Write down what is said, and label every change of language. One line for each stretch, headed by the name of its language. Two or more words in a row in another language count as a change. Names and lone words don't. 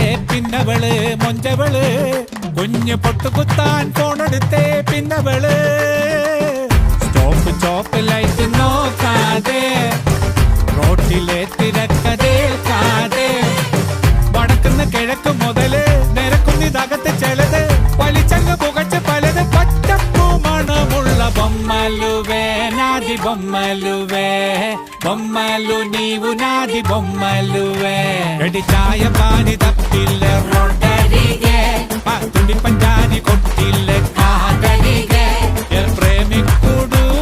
Malayalam: പിന്നവള് മൊഞ്ചവള് കുഞ്ഞ് പൊട്ടുകുത്താൻ ഫോണെടുത്തേ പിന്നവള് സ്റ്റോപ്പ് ചോപ്പ് ലൈറ്റ് നോക്കാതെ റോട്ടിലെ തിരക്കതേൽക്കാതെ വടക്കുന്ന് കിഴക്ക് മുതല് നിരക്കുന്നിതകത്ത് ചെലത് വലിച്ചങ്ങ് പുകച്ച് പലത് പച്ചപ്പൂ മണമുള്ള ബൊമ്മലുവേ
Telugu: నాది బొమ్మలువే బొమ్మలు నీవు నాది బొమ్మలువే గడి చాయ పాని తప్పిల్లే రొడ్డరిగే తుడి పంజాని కొట్టిల్లే కాదరిగే ప్రేమికుడు